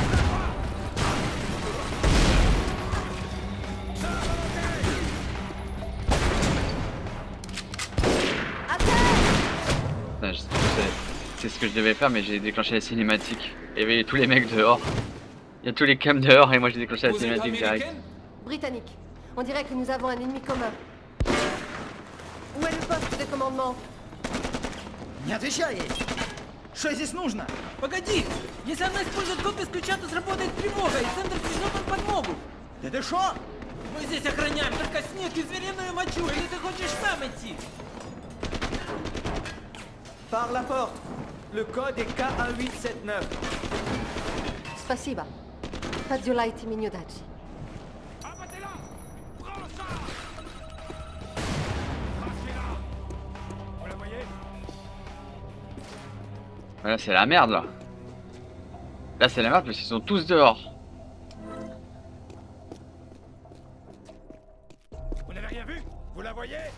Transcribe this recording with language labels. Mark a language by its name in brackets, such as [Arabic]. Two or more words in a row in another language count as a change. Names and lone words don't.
[French] Putain, c'est ce que je devais faire, mais j'ai déclenché la cinématique. Il y avait tous les mecs dehors. Il y a tous les cams dehors et moi j'ai déclenché la cinématique direct. Britannique. On dirait que nous avons un ennemi commun. Où est le poste de commandement? [Russian] Не отвечай ей! Что здесь нужно? Погоди! Если она использует копию с ключа, то сработает тревога, и центр пришлет нам подмогу! Это что? Мы здесь охраняем только снег и звериную мочу, или ты хочешь сам идти? [French] Par la porte. Le code est K1879. [Russian] Spasiba. Подзюлайте меню дачи. [French] Là c'est la merde là. Là c'est la merde parce qu'ils sont tous dehors. Vous n'avez rien vu? Vous la voyez?